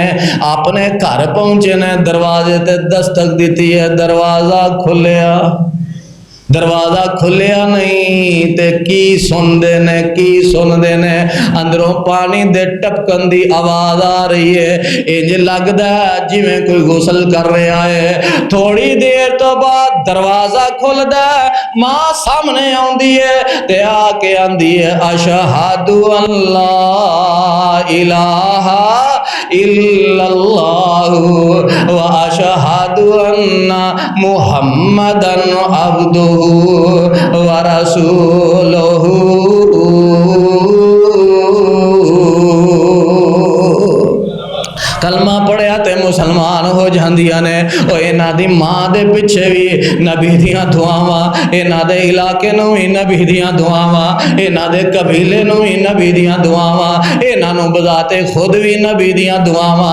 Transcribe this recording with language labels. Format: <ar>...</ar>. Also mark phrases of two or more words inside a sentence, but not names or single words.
<pa>اپنے گھر پہنچے نے، دروازے تے دستک دی ہے، دروازہ کھلیا، دروازہ کھلیا نہیں تے کی سنتے نے، کی سنتے نے، اندروں پانی دے ٹپکن دی آواز آ رہی ہے. اینج لگدا جویں کوئی غسل کر رہا ہے. تھوڑی دیر توں بعد دروازہ کھلدا، ماں سامنے آؤندی ہے تے آ کے آندی ہے</pa> <ar>أشهد أن لا إله إلا الله وأشهد أن محمدا عبده ورسوله.</ar> <pa>کلمہ پڑھیا تے مسلمان ہو جاندیاں نے. اور انہاں دی ماں دے پچھے بھی نبی دیاں دعاواں، انہاں دے علاقے نوں بھی نبی دیاں دعاواں، انہاں دے قبیلے نوں بھی نبی دیاں دعاواں، انہاں نوں بذات خود بھی نبی دیاں دعاواں.</pa>